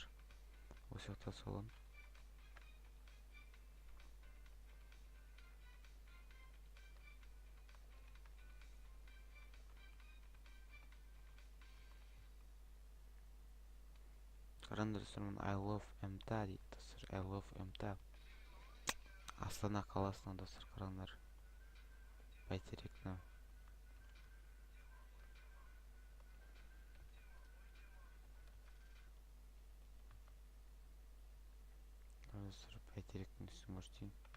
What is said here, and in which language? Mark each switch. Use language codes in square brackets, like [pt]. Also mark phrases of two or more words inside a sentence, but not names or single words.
[kk] Осы жақта салон. Қараңдар достар, [en] I love МТА [kk] дейді достар. [en] I love МТА. [kk] Астана қаласына достар, қараңдар. Бәйтеректі. Достар, бәйтеректің үстін көрсетейін.